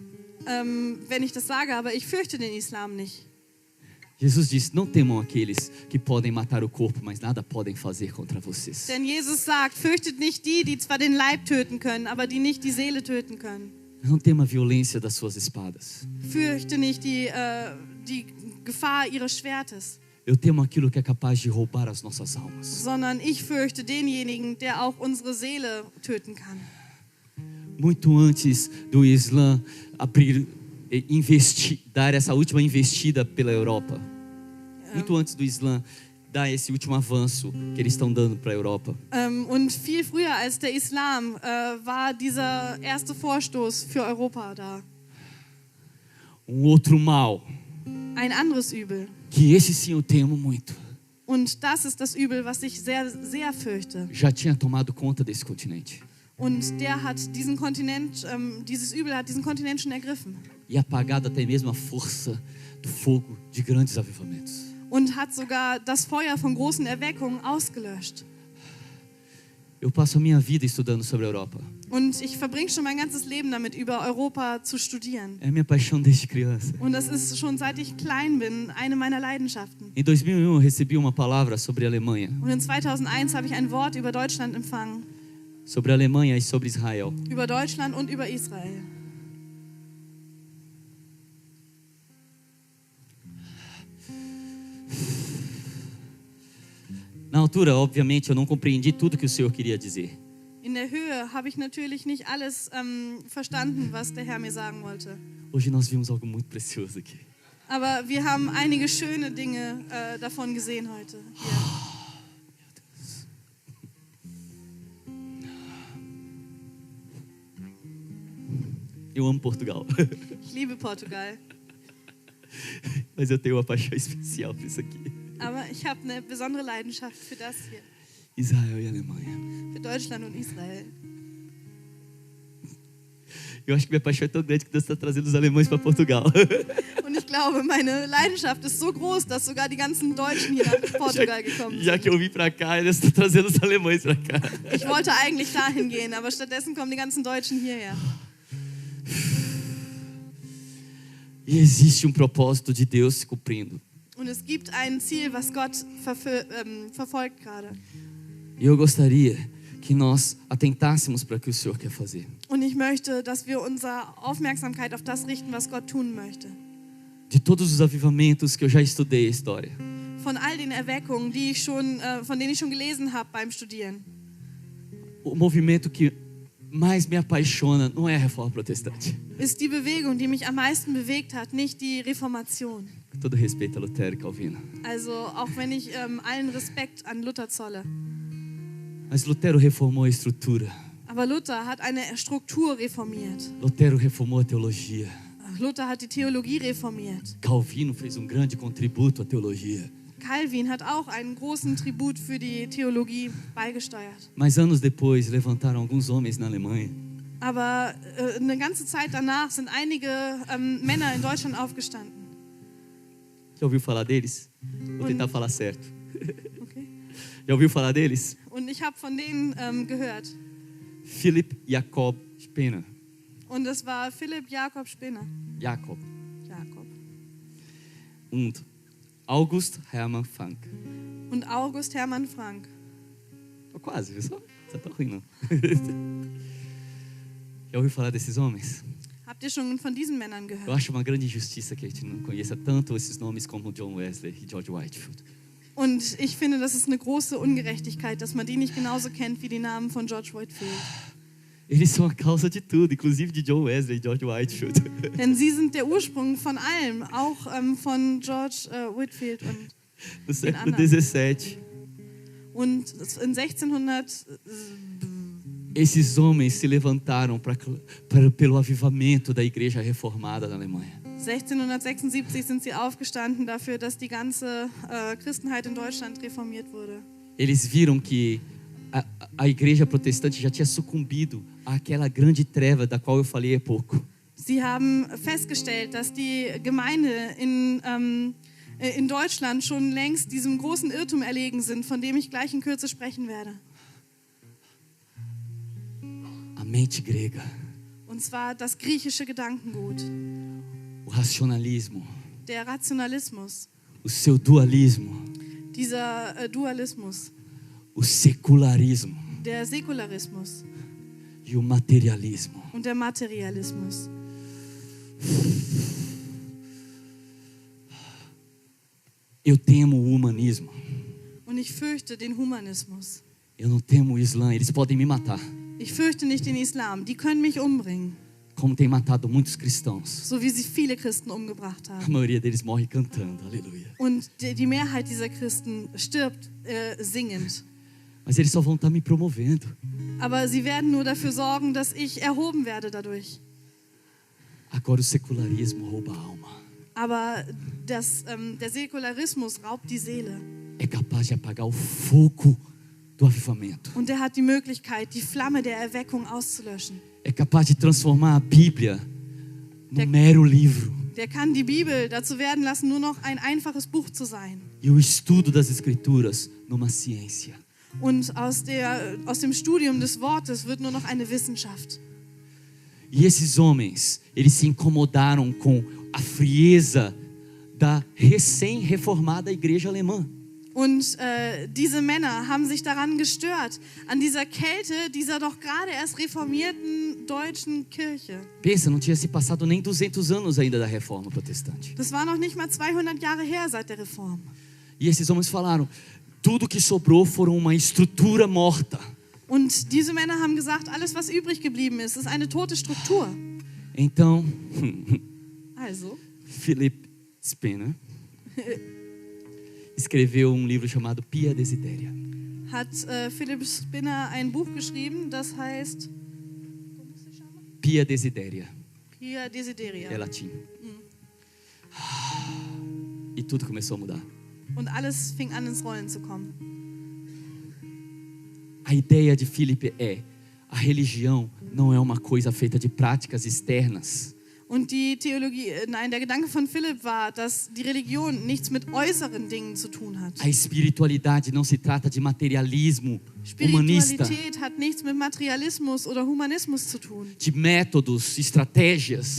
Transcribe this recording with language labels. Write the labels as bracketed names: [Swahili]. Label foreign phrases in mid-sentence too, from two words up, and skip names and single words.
[German] wenn ich das sage, aber ich fürchte den Islam nicht. [Portuguese] Jesus disse: não temam aqueles que podem matar o corpo, mas nada podem fazer contra vocês. [German] Denn Jesus sagt, fürchtet nicht die, die zwar den Leib töten können, aber die nicht die Seele töten können. [Portuguese] Não tema a violência das suas espadas. [German] Fürchte nicht die Gefahr ihres Schwertes, [Portuguese] Eu temo aquilo que é capaz de roubar as nossas almas. [German] sondern ich fürchte denjenigen, der auch unsere Seele töten kann. [Portuguese] Muito antes do Islã dar essa última investida pela Europa. Muito antes do Islã dar esse último avanço que eles estão dando para a Europa. [German] Und viel früher als der Islam war dieser erste Vorstoß für Europa da. [Portuguese] Outro mal, [German] Ein anderes Übel. [Portuguese] que esse sim eu temo muito, [German] Und das ist das Übel, was ich sehr, sehr fürchte. [Portuguese] já tinha tomado conta desse continente. [German] Und der hat diesen Kontinent, dieses Übel hat diesen Kontinent schon ergriffen. [Portuguese] E apagado até mesmo a força do fogo de grandes avivamentos. [German] Und hat sogar das Feuer von großen Erweckungen ausgelöscht. [Portuguese] Eu passo a minha vida estudando sobre a Europa. [German] Und ich verbringe schon mein ganzes Leben damit, über Europa zu studieren. [Portuguese] É a minha paixão desde criança. [German] Und das ist schon seit ich klein bin eine meiner Leidenschaften. [Portuguese] Em 2001 eu recebi uma palavra sobre a Alemanha. [German] Und in 2001 habe ich ein Wort über Deutschland empfangen. [Portuguese] Sobre a Alemanha e sobre Israel. [German] Über Deutschland und über Israel. [Portuguese] Na altura, obviamente, eu não compreendi tudo que o Senhor queria dizer. [German] In der Höhe habe ich natürlich nicht alles verstanden, was der Herr mir sagen wollte. [Portuguese] Hoje nós vimos algo muito precioso aqui. [German] Aber wir haben einige schöne Dinge davon gesehen heute. Hier. [Portuguese] Eu amo Portugal, [German] Ich liebe Portugal, [Portuguese] mas eu tenho uma paixão especial por isso aqui. [German] aber ich habe eine besondere Leidenschaft für das hier, [Portuguese] Israel e Alemanha. [German] für Deutschland und Israel. [Portuguese] Eu acho que minha paixão é tão grande que Deus está trazendo os alemães para Portugal. [German] Und ich glaube, meine Leidenschaft ist so groß, dass sogar die ganzen Deutschen hier nach Portugal gekommen [Portuguese] Já [German] sind. [Portuguese] que eu vim para cá, Deus está trazendo os alemães para cá. [German] Ich wollte eigentlich dahin gehen, aber stattdessen kommen die ganzen Deutschen hierher. [Portuguese] E existe propósito de Deus se cumprindo. [German] Und es gibt ein Ziel, was Gott verfolgt gerade. [Portuguese] E eu gostaria que nós atentássemos para o que o Senhor quer fazer. [German] Und ich möchte, dass wir unsere Aufmerksamkeit auf das richten, was Gott tun möchte. [Portuguese] De todos os avivamentos que eu já estudei a história, [German] Von all den Erweckungen, von denen ich schon gelesen habe beim Studieren. [Portuguese] o movimento que mais me apaixona não é a Reforma Protestante. [German] Ist die Bewegung, die mich am meisten bewegt hat, nicht die Reformation. [Portuguese] Com todo respeito a Lutero e Calvino. [German] Also auch wenn ich allen Respekt an Luther zolle. [Portuguese] Mas Lutero reformou a estrutura. [German] Aber Luther hat eine Struktur reformiert. [Portuguese] Lutero reformou a teologia. [German] Luther hat die Theologie reformiert. [Portuguese] Calvino fez grande contributo à teologia. [German] Calvin hat auch einen großen Tribut für die Theologie beigesteuert. [Portuguese] Mas anos depois levantaram alguns homens na Alemanha [German] Aber eine ganze Zeit danach sind einige Männer in Deutschland aufgestanden. [Portuguese] Já ouviu falar deles? Vou tentar falar certo. Okay. Já ouviu falar deles? [German] Und ich habe von denen gehört. Philipp Jakob Spener. Und das war Philipp Jakob Spener. Jakob. Jakob. Und August Hermann Frank. Und August Hermann Frank. [Portuguese] Tô quase, viu só? Você tá ruim, não. Já ouviu falar desses homens? [German] Habt ihr schon von diesen Männern [Portuguese] Eu [German] gehört? [Portuguese] acho uma grande injustiça que a gente não conheça tanto esses nomes como John Wesley e George Whitefield. [German] Und ich finde, das ist eine große Ungerechtigkeit, dass man die nicht genauso kennt wie die Namen von George Whitefield. [Portuguese] Eles são a causa de tudo, inclusive de John Wesley e George Whitefield. [German] Denn sie sind der Ursprung von allem, auch von George Whitefield. [Portuguese] No século [German] anderen. [Portuguese] XVII, [German] Und in 1600 [Portuguese] esses homens se levantaram pelo avivamento da igreja reformada na Alemanha. [German] 1676 sind sie aufgestanden dafür, dass die ganze Christenheit in Deutschland reformiert wurde. [Portuguese] Eles viram que a igreja protestante já tinha sucumbido àquela grande treva da qual eu falei há pouco. [German] Sie haben festgestellt, dass die Gemeinde in Deutschland schon längst diesem großen Irrtum erlegen sind, von dem ich gleich in Kürze sprechen werde. [Portuguese] A mente grega, [German] Und zwar das griechische Gedankengut, [Portuguese] o racionalismo, [German] der Rationalismus, [Portuguese] o seu dualismo, [German] dieser Dualismus, [Portuguese] o secularismo, [German] der Säkularismus [Portuguese] e o materialismo. [German] und der Materialismus. [Portuguese] Eu temo o humanismo. [German] Und ich fürchte den Humanismus. [Portuguese] Eu não temo o Islã, eles podem me matar. [German] Ich fürchte nicht den Islam. Die können mich umbringen, [Portuguese] Como tem matado muitos cristãos. [German] so wie sie viele Christen umgebracht [Portuguese] A [German] haben. [Portuguese] maioria deles morre cantando, aleluia. [German] Und die Mehrheit dieser Christen stirbt singend. [Portuguese] Mas eles só vão estar me promovendo. [German] Aber sie werden nur dafür sorgen, dass ich erhoben werde dadurch. [Portuguese] Agora o secularismo rouba a alma. [German] Aber der Säkularismus raubt die Seele. [Portuguese] É capaz de apagar o fogo do avivamento. [German] Und der hat die Möglichkeit, die Flamme der Erweckung auszulöschen. [Portuguese] É capaz de transformar a Bíblia num mero livro. [German] Der kann die Bibel dazu werden lassen, nur noch ein einfaches Buch zu sein. [Portuguese] E o estudo das Escrituras numa ciência. [German] Und aus dem Studium des Wortes wird nur noch eine Wissenschaft. [Portuguese] E esses homens, eles se incomodaram com a frieza da recém-reformada igreja alemã. [German] Und diese Männer haben sich daran gestört, an dieser Kälte dieser doch gerade erst reformierten deutschen Kirche. [Portuguese] Pensa, não tinha se passado nem 200 anos ainda da reforma protestante. [German] Das war noch nicht mal 200 Jahre her seit der Reform. [Portuguese] E esses homens falaram, tudo que sobrou foram uma estrutura morta. [German] Und diese Männer haben gesagt, alles was übrig geblieben ist eine tote Struktur. [Portuguese] Então, [German] Also, [Portuguese] Philip Spener escreveu um livro chamado Pia Desideria. [German] hat Philip Spinner ein Buch geschrieben, das heißt Pia Desideria, Pia Desideria. [Portuguese] é latim. E tudo começou a mudar. Und alles fing an ins Rollen zu kommen. A ideia de Philip é, a religião não é uma coisa feita de práticas externas. [German] Und der Gedanke von Philipp war, dass die Religion nichts mit äußeren Dingen zu tun hat. [Portuguese] A espiritualidade não se trata de materialismo humanista, [German] Spiritualität hat nichts mit Materialismus oder Humanismus zu tun. [Portuguese] de métodos, estratégias,